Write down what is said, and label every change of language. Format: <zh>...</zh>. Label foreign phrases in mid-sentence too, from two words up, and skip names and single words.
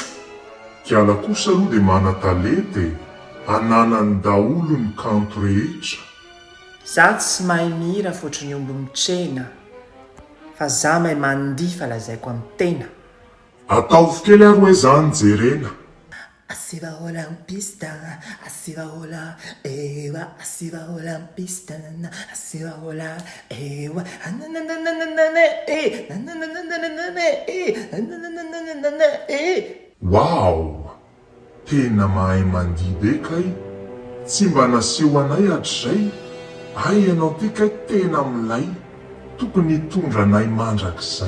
<mg>Kiala kosa aloha dia mana-talety, ananany daholo ny kanto rehetra. Za tsy mahay mihira foatry ny omby mitrena, fa za mahay mandifa lazaiko amin'ny tena. Ataovy kely ary hoe zany jerena.</mg> <es>Asiva hola en pista, asiva hola, ewa, asiva hola en pista, asiva hola, ewa, Wow!</es> <mg>Tena mahay mandihy be kay. Tsy mba naseho anay hatrizay. Ay ianao ty kay tena milay. Tokony hitondra anay mandrakizay.</mg>